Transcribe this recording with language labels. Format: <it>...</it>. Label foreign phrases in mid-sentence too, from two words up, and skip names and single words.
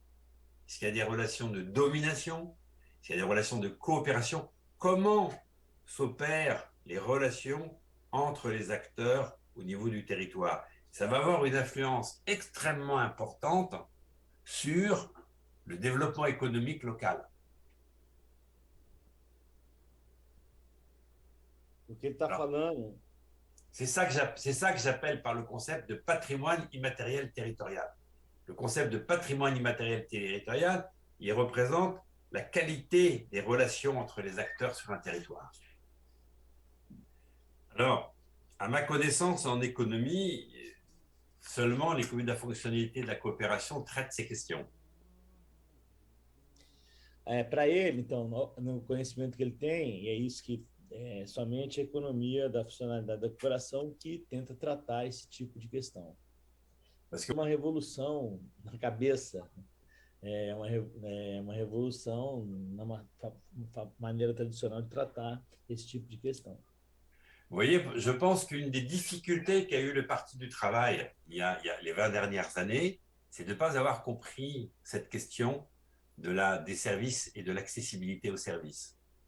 <fr>Est-ce qu'il y a des relations de domination? Est-ce qu'il y a des relations de coopération? Comment s'opèrent les relations entre les acteurs au niveau du territoire? Ça va avoir une influence extrêmement importante sur le développement économique local.</fr> <pt>O que ele está</pt> <fr>Alors,</fr> <pt>falando</pt> <fr>c'est ça que j'appelle par le concept de patrimoine immatériel territorial. Le concept de patrimoine immatériel territorial, il représente la qualité des relations entre les acteurs sur un territoire. Alors, à ma connaissance, en économie, seulement l'économie de la fonctionnalité de la coopération traite ces questions.</fr> <pt>para ele, então, no conhecimento que ele tem, e é isso que somente a economia da funcionalidade da cooperação que tenta tratar esse tipo de questão.</pt> <fr>Parce que</fr> <pt>Uma revolução na cabeça, uma revolução na maneira tradicional de tratar esse tipo de questão.</pt> <fr>vous voyez, je pense qu'une des difficultés qu'a eu le Parti du Travail il y a les 20 dernières années, c'est de ne pas avoir compris cette question des services et de l'accessibilité aux services.</fr>